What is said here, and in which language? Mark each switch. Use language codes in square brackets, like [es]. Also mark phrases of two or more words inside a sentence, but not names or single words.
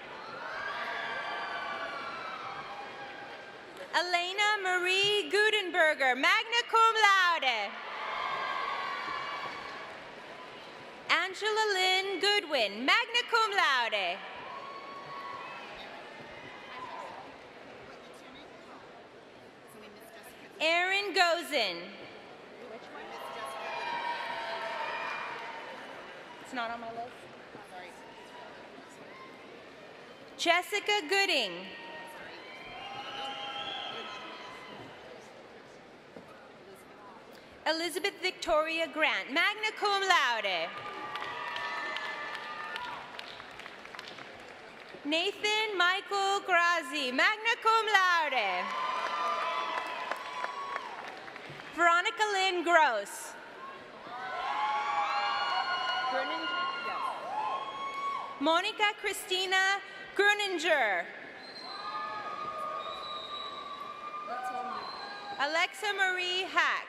[en] Elena Marie Gudenberger, [la] magna cum laude. [en] Angela Lynn Goodwin, [la] magna cum laude. [en] Erin Gozin. It's not on my list. Jessica Gooding. Elizabeth Victoria Grant, [la] magna cum laude. [en] Nathan Michael Grazi, [la] magna cum laude. [en] Veronica Lynn Gross. Monica Christina Gruninger. Alexa Marie Hack.